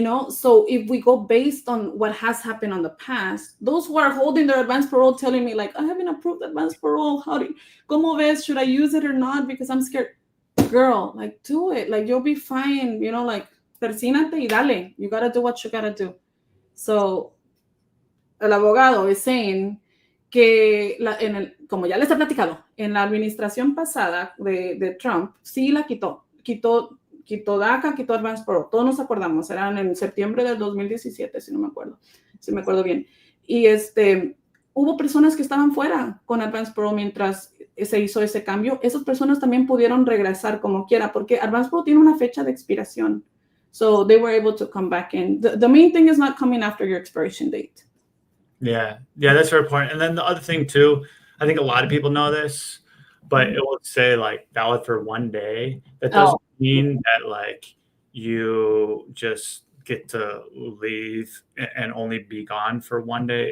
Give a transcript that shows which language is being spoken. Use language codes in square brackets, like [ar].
[en] So if we go based on what has happened on the past, those who are holding their advanced parole telling me like, I haven't approved advanced parole. [es] ¿Cómo ves? [en] Should I use it or not? Because I'm scared. Girl, like, do it. Like, you'll be fine. Like, [es] persínate y dale. [en] You got to do what you got to do. [es] So el abogado [en] is saying [es] que, como ya les he platicado, en la administración pasada de Trump, sí la quitó DACA, quitó advanced parole. Todos nos acordamos, eran en septiembre del 2017, si me acuerdo bien. Y hubo personas que estaban fuera con advanced parole mientras se hizo ese cambio. Esas personas también pudieron regresar como quiera, porque advanced parole tiene una fecha de expiración. [en] So they were able to come back in. The main thing is not coming after your expiration date. Yeah, that's very important. And then the other thing too, I think a lot of people know this, but it will say like valid for 1 day. That doesn't mean that like you just get to leave and only be gone for 1 day.